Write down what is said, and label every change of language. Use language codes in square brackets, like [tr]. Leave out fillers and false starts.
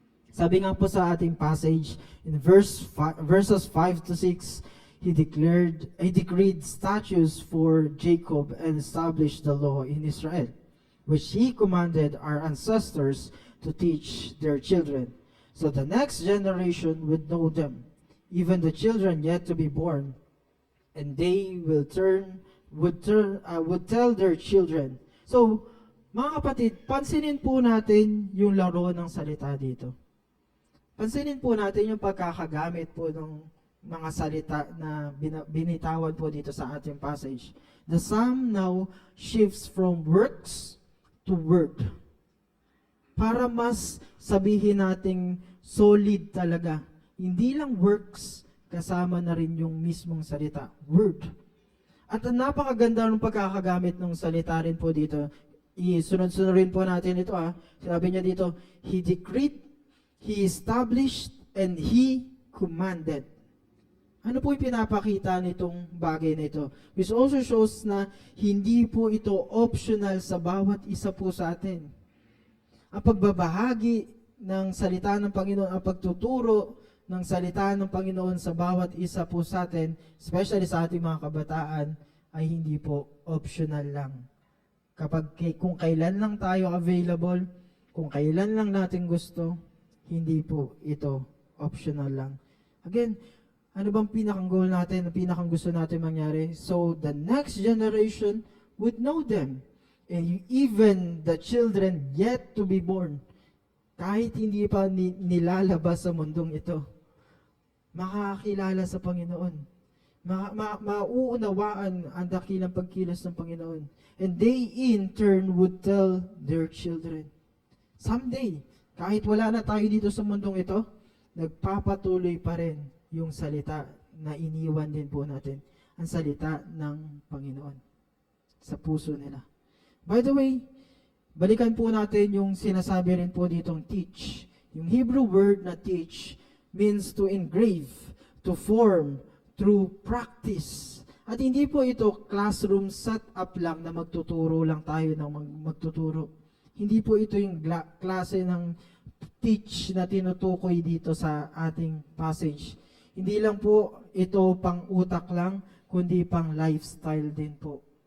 [en] Sabi nga po sa ating passage in verses 5 to 6, He decreed statutes for Jacob and established the law in Israel, which he commanded our ancestors to teach their children, so the next generation would know them, even the children yet to be born, and they will turn would tell their children. [tl] So, mga kapatid, pansinin po natin yung laro ng salita dito. Pansinin po natin yung pagkakagamit po ng mga salita na binitawan po dito sa ating passage. [en] The psalm now shifts from works to word. [tl] Para mas sabihin nating solid talaga. Hindi lang works, kasama na rin yung mismong salita. Word. At ang napakaganda ng pagkakagamit ng salita rin po dito. Isunod-sunod rin po natin ito. Sinabi niya dito, [en] He decreed, He established, and He commanded. [tl] Ano po yung pinapakita nitong bagay na ito? [en] Which also shows [tl] na hindi po ito optional sa bawat isa po sa atin. Ang pagbabahagi ng salita ng Panginoon, ang pagtuturo ng salita ng Panginoon sa bawat isa po sa atin, [en] especially [tl] sa ating mga kabataan, ay hindi po optional lang. Kung kailan lang tayo available, kung kailan lang natin gusto, hindi po ito optional lang. [en] Again, [tl] ano bang pinakang goal natin, pinakang gusto natin mangyari? [en] So, the next generation would know them. And even the children yet to be born, [tl] kahit hindi pa nilalabas sa mundong ito, makakakilala sa Panginoon. Mauunawaan ang dakilang pagkilos ng Panginoon. [en] And they in turn would tell their children. Someday, [tl] kahit wala na tayo dito sa mundong ito, nagpapatuloy pa rin yung salita na iniwan din po natin. Ang salita ng Panginoon sa puso nila. [en] By the way, [tl] balikan po natin yung sinasabi rin po ditong teach. [en] Yung Hebrew word na teach means to engrave, to form, through practice. [tl] At hindi po ito classroom setup lang na magtuturo lang tayo ng magtuturo. Hindi po ito yung klase ng teach na tinutukoy dito sa ating passage. Hindi lang po ito pang utak lang, kundi pang lifestyle din po.